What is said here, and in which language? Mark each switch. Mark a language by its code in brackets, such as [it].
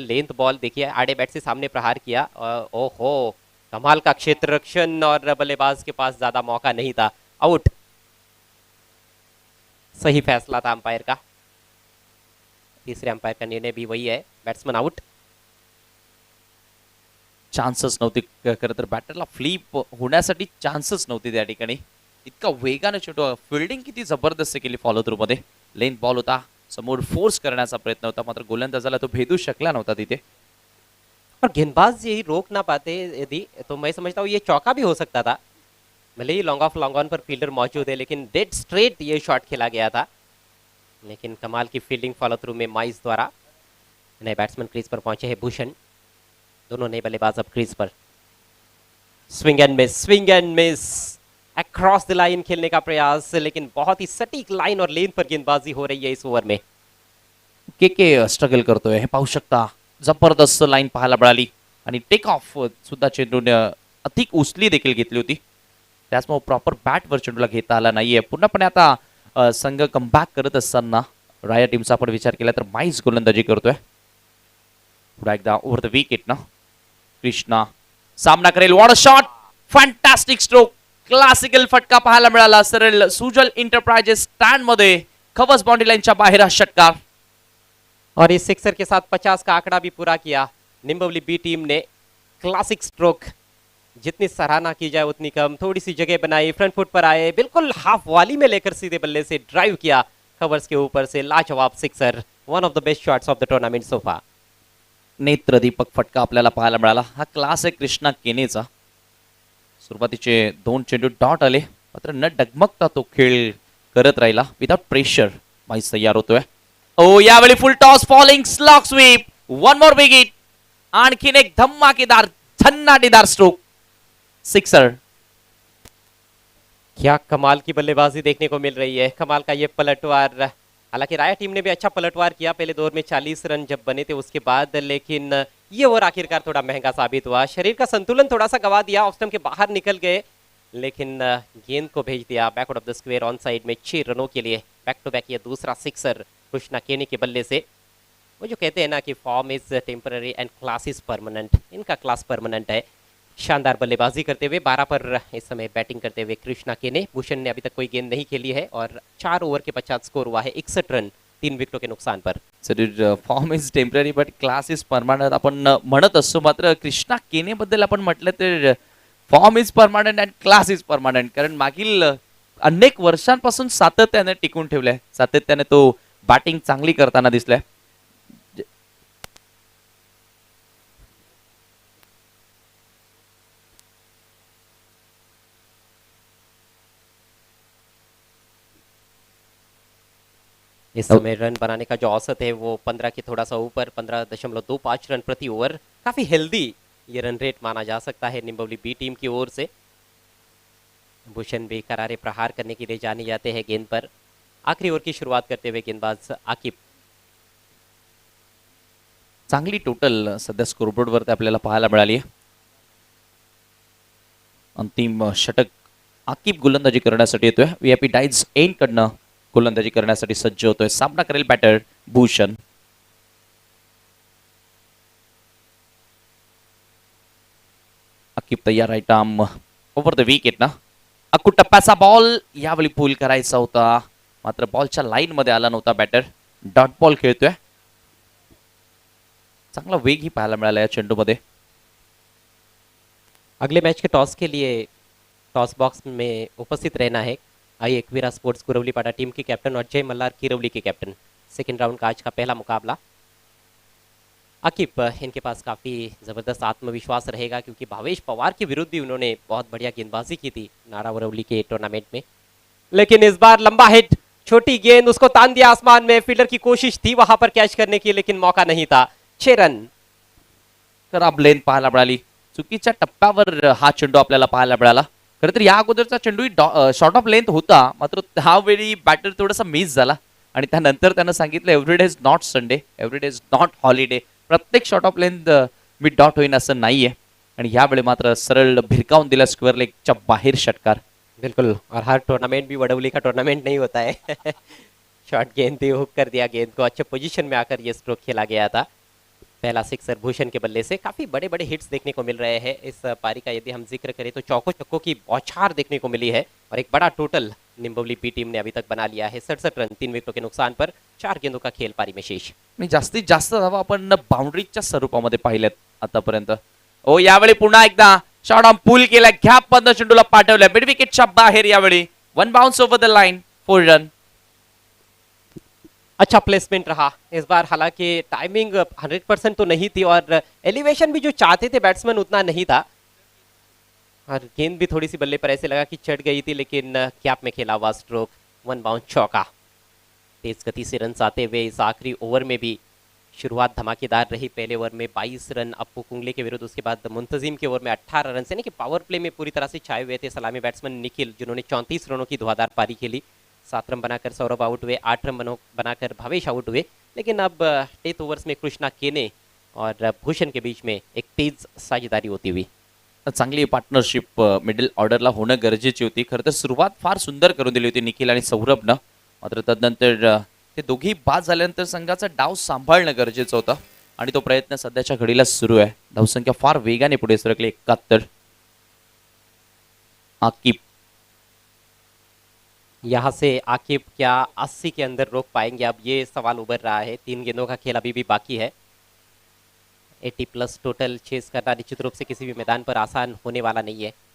[hi] Length ball देखिए, आड़े bat से सामने प्रहार किया. ओहो, कमाल का क्षेत्र रक्षण और बल्लेबाज के पास ज़्यादा मौका नहीं था. आउट. सही फैसला था अंपायर का. तीसरे अंपायर का निर्णय भी वही है. Batsman out. [mr] चान्सेस नव्हती खरं तर बॅटरला फ्लिप होण्यासाठी चान्सेस नव्हती त्या ठिकाणी. इतका वेगाने चेंडू, फिल्डिंग किती जबरदस्त केली फॉलो थ्रू मध्ये. लेंथ बॉल होता, समोर फोर्स करण्याचा प्रयत्न होता मात्र गोलंदाजाला तो भेदू शकला नव्हता तिथे. [hi] और गेंदबाज यही रोक ना पाते यदि तो मैं समझता हूँ ये चौका भी हो सकता था. भले ही लॉन्ग ऑफ लॉन्ग ऑन पर फील्डर मौजूद है, लेकिन डेड स्ट्रेट ये शॉट खेला गया था. लेकिन कमाल की फील्डिंग फॉलो थ्रू में माइज द्वारा. नए बैट्समैन क्रीज पर पहुंचे हैं भूषण. दोनों नए बल्लेबाज अब क्रीज पर. [en] swing and miss across the line [hi] खेलने का प्रयास, लेकिन बहुत ही सटीक लाइन और लेन पर गेंदबाजी हो रही है इस ओव्हर में. [mr] के स्ट्रगल करतोय हे पाहू शकता. जबरदस्त लाईन पाहायला मिळाली आणि टेक ऑफ सुद्धा चेंडूने अधिक उचली देखील घेतली होती. त्याचमुळे प्रॉपर बॅटवर चेंडूला घेता आला नाहीये. पूर्णपणे आता संघ कमबॅक करत असताना राया टीमचा आपण विचार केला तर माइज गोलंदाजी करतोय. पुन्हा एकदा ओव्हर द विकेट ना कृष्णा सामना करेल. [en] what a shot, fantastic stroke, [mr] classical फटका पाहायला मिळाला. सरळ सुजल इंटरप्राइजेस स्टँड मध्ये खवस बाउंड्री लाईनच्या बाहेर हा षटकार. [hi] और इस सिक्सर के साथ 50 का आंकड़ा भी पूरा किया निम्बोली बी टीम ने. क्लासिक स्ट्रोक, जितनी सराहना की जाए उतनी कम. थोड़ी सी जगह बनाई, फ्रंट फुट पर आए, बिल्कुल हाफ वाली में लेकर सीधे बल्ले से ड्राइव किया कवर्स के ऊपर से. [en] लाजवाब sixer, one of the best shots of the tournament so far. [mr] नेत्रदीपक फटका आपल्याला पाहायला मिळाला. हा क्लास आहे कृष्णा केनेचा. सुरुवातीचे 2 चेंडू डॉट आले मात्र न डगमगता तो खेळ करत राहिला. [en] without pressure [mr] माहीत तयार होतोय. ओ यावेळी फुल toss, falling slog sweep, [en] One more wicket. [mr] आणखीन एक धमाकेदार झन्नाटीदार स्ट्रोक, सिक्सर. [hi] क्या कमाल की बल्लेबाजी देखने को मिल रही है. कमाल का ये पलटवार. हालांकि राया टीम ने भी अच्छा पलटवार किया. पहले दौर में 40 रन जब बने थे उसके बाद, लेकिन ये ओवर आखिरकार थोड़ा महंगा साबित हुआ. शरीर का संतुलन थोड़ा सा गवा दिया, ऑफ स्टंप के बाहर निकल गए, लेकिन गेंद को भेज दिया backward of the square on side में 6 रनों के लिए. बैक टू बैक ये दूसरा सिक्सर कृष्णा केने के बल्ले से. वो जो कहते हैं ना कि [en] form is temporary and class is permanent, [hi] इनका क्लास परमानेंट है. शानदार बल्लेबाजी करते हुए 12 पर इस समय बैटिंग करते हुए कृष्णा के ने। भूषण ने अभी तक कोई गेंद नहीं खेली है और 4 ओवर के पश्चात स्कोर हुआ है 61 रन 3 विकेटों के नुकसान पर। [mr] Sir [en] form is temporary but class is permanent [mr] आपण म्हणत असतो, मात्र कृष्णा केने बद्दल आपण म्हटलं तर [en] form is permanent and class is permanent, [mr] कारण मागील अनेक वर्षांपासून सातत्याने टिकून ठेवलंय, सातत्याने तो बॅटिंग चांगली करताना दिसलाय. [hi] इस समय रन बनाने का जो औसत है वो 15 के थोड़ा सा ऊपर 15.25 रन प्रति ओवर, काफी हेल्दी ये रन रेट माना जा सकता है निम्बोली बी टीम की ओर से। भूषण भी करारे प्रहार करने के लिए जाने जाते हैं गेंद पर। आखिरी ओवर की शुरुआत करते हुए गेंदबाज आकिब। [mr] चांगली टोटल सध्या स्कोरबोर्ड वरती आपल्याला पाहायला मिळाली आहे. अंतिम षटक आकिब गोलंदाजी करण्यासाठी येतोय. व्हीआयपी डाईज एन कडनं गोलंदाजी करण्यासाठी सज्ज होतोय. सामना करेल बॅटर भूषण. आकिब तयार, right arm over the wicket ना. अक्कू टप्प्याचा बॉल यावेळी पूल करायचा होता, मात्र बॉलच्या लाईन मध्ये आला नव्हता बॅटर. डॉट बॉल खेळतोय. चांगला वेग ही पाहायला मिळाला या चेंडूमध्ये. [hi] अगले मैच के टॉस के लिए टॉस बॉक्स में उपस्थित रहना है आई एकवीरा स्पोर्ट्स कुरवलीपाड़ा टीम के कैप्टन और जय मल्हार किरवली के कैप्टन। सेकेंड राउंड का आज का पहला मुकाबला। आकिब, इनके पास काफ़ी ज़बरदस्त आत्मविश्वास रहेगा क्योंकि भावेश पवार के विरुद्ध भी उन्होंने बहुत बढ़िया गेंदबाजी की थी नाड़ा वरवली के टूर्नामेंट में। लेकिन इस बार लंबा हिट, छोटी गेंद, उसको तान दिया आसमान में। फील्डर की कोशिश थी वहां पर कैच करने की, लेकिन मौका नहीं था। 6 रन। [mr] खराब लेन पाहायला मिळाली. चुकीच्या टप्प्यावर हा चेंडू आपल्याला पाहायला मिळाला. खरं तर या अगोदरचा चेंडू शॉर्ट ऑफ लेंथ होता, मात्र त्यावेळी बॅटर थोडासा मिस झाला आणि त्यानंतर त्यानं सांगितलं [en] Every day is not Sunday, every day is not holiday. [mr] प्रत्येक short of length मी dot होईन असं नाहीये आणि यावेळी मात्र सरळ भिरकावून दिला स्क्वेअर लेगच्या बाहेर षटकार. [hi] बिल्कुल, और हर टूर्नामेंट भी वडवली का टूर्नामेंट नहीं होता है। शॉर्ट गेंद थी, हुक कर दिया गेंद को, अच्छे पोजीशन में आकर ये स्ट्रोक खेला गया था। पहला सिक्सर भूषण के बल्ले से। काफी बड़े बड़े हिट्स देखने को मिल रहे हैं इस पारी का। यदि हम जिक्र करें तो चौकों छक्कों की बौछार देखने को मिली है और एक बड़ा टोटल निम्बोली बी टीम ने अभी तक बना लिया है। 67 रन 3 विकेटों के नुकसान पर 4 गेंदों का खेल पारी में शेष। [mr] आणि जास्तीत जास्त धावा आपण बाउंड्रीच्या स्वरूपामध्ये पाहिल्यात आतापर्यंत. ओ यावेळी पुन्हा एकदा शॉट ऑन पूल केला, घ्या पद चेंडूला पाठवल्या मिड विकेटच्या बाहेर. यावेळी [en] one bounce over the line, [mr] 4 run. [hi] अच्छा प्लेसमेंट रहा इस बार, हालांकि टाइमिंग 100% तो नहीं थी और एलिवेशन भी जो चाहते थे बैट्समैन उतना नहीं था और गेंद भी थोड़ी सी बल्ले पर ऐसे लगा कि चढ़ गई थी, लेकिन कैप में खेला हुआ स्ट्रोक, 1 बाउंस चौका। तेज गति से रन आते हुए इस आखिरी ओवर में भी शुरुआत धमाकेदार रही। पहले ओवर में 22 रन अप्पू कुंगले के विरुद्ध, उसके बाद मुंतजिम के ओवर में 18 रन, यानी कि पावर प्ले में पूरी तरह से छाए हुए थे सलामी बैट्समैन निखिल, जिन्होंने 34 रनों की धुआंधार पारी खेली। 7 रन बनाकर सौरभ आउट हुए, 8 रन बनाकर भावेश आउट हुए। लेकिन अब 8 ओवर्स में कृष्णा केने और भूषण के बीच में एक तेज साझेदारी होती हुई। [mr] चांगली पार्टनरशिप मिडल ऑर्डरला होणं गरजेची होती. खरं तर सुरुवात फार सुंदर करून दिली होती निखिल आणि सौरभनं, मात्र तदनंतर ते दोघी बाद झाल्यानंतर संघाचा डाव सांभाळणं गरजेचं होतं आणि तो प्रयत्न सध्याच्या घडीला सुरू आहे. धावसंख्या फार वेगाने पुढे सरकली, 71. आकिब, [hi] यहाँ से आकिब क्या 80 के अंदर रोक पाएंगे, अब ये सवाल उभर रहा है। 3 गेंदों का खेल अभी भी बाकी है। 80+ टोटल चेस करना निश्चित रूप से किसी भी मैदान पर आसान होने वाला नहीं है।